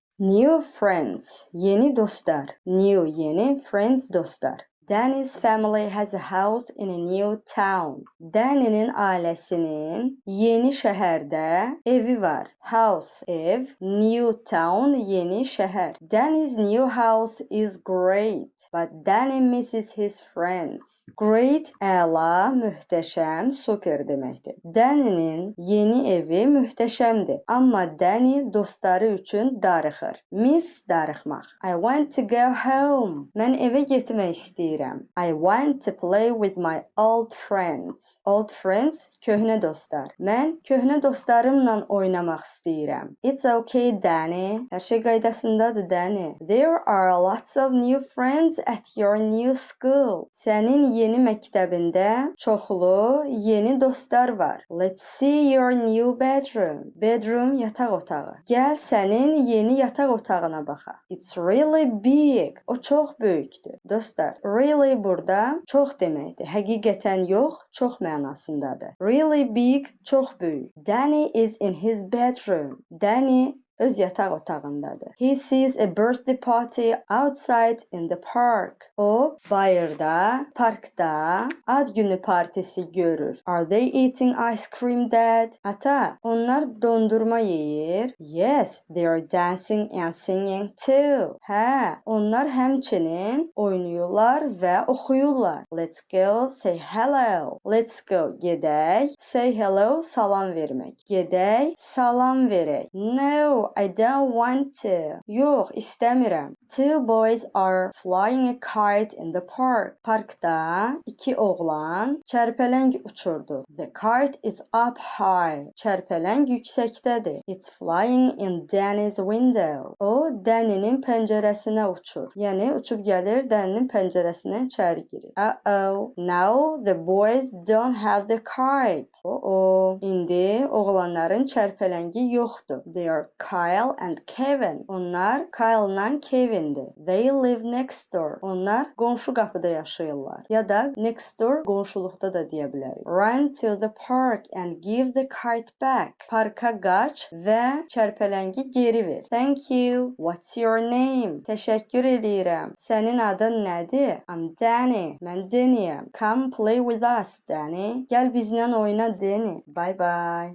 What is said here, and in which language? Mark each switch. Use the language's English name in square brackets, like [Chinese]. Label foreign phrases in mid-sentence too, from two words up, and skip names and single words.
[English] New friends, [Azerbaijani] yeni dostlar. New, yeni, friends, dostlar. [English] Danny's family has a house in a new town. [Turkish] Danny'nin ailesinin yeni şehirde evi var. [English] House, ev, new town, [Turkish] yeni şehir. [English] Danny's new house is great, but Danny misses his friends. Great, [Azerbaijani] əla, möhtəşəm, super deməkdir. Danny'nin yeni evi möhtəşəmdir, amma Danny dostları üçün darıxır. Miss, darıxmaq. [English] I want to go home. [Azerbaijani] Mən evə getmək istəyirəm. [English] I want to play with my old friends. Old friends, [Azerbaijani] köhnə dostlar. Mən köhnə dostlarımla oynamaq istəyirəm. [English] It's okay, [Azerbaijani] Danny. Hər şey qaydasındadır, Danny. [English] There are lots of new friends at your new school. [Azerbaijani] Sənin yeni məktəbində çoxlu yeni dostlar var. [English] Let's see your new bedroom. Bedroom, [Azerbaijani] yataq otağı. Gəl sənin yeni yataq otağına baxaq. [English] It's really big. [Azerbaijani] O çox böyükdür. Dostlar, really burada çox deməkdir. Həqiqətən yox, çox mənasındadır. [English] Really big, [Azerbaijani] çox böyük. [English] Danny is in his bedroom. [Azerbaijani] Danny öz yataq otağındadır. [English] He sees a birthday party outside in the park. [Azerbaijani] O, bayırda, parkda ad günü partisi görür. [English] Are they eating ice cream, Dad? [Azerbaijani] Ata, onlar dondurma yeyir. [English] Yes, they are dancing and singing too. [Azerbaijani] Hə, onlar həmçinin oynayırlar və oxuyurlar. [English] Let's go, say hello. Let's go, gedək. Say hello, [Azerbaijani] salam vermək. Gedək, salam verək. [English] No, I don't want to. [Azerbaijani] Yox, istəmirəm. [English] Two boys are flying a kite in the park. [Azerbaijani] Parkda iki oğlan çərpələng uçurdu. [English] The kite is up high. [Azerbaijani] Çərpələng yüksəkdədir. [English] It's flying in Danny's window. [Azerbaijani] O, Danny'nin pəncərəsinə uçur. Yəni, uçub gəlir, Danny'nin pəncərəsinə içəri girir. [English] Uh-oh, now the boys don't have the kite. [Azerbaijani] İndi oğlanların çərpələngi yoxdur. [English] They are Kyle and Kevin. [Azerbaijani] Onlar Kyle'la Kevin'dir. [English] They live next door. [Azerbaijani] Onlar qonşu qapıda yaşayırlar. Ya da [English] next door [Azerbaijani] qonşuluqda da deyə bilərik. [English] Run to the park and give the kite back. [Azerbaijani] Parka qaç və çərpələngi geri ver. [English] Thank you. What's your name? [Azerbaijani] Təşəkkür edirəm. Sənin adın nədir? [English] I'm Danny. [Azerbaijani] Mən Danny'əm. [English] Come play with us, Danny. [Azerbaijani] Gəl bizlə oyna, [English] Danny. Bye bye.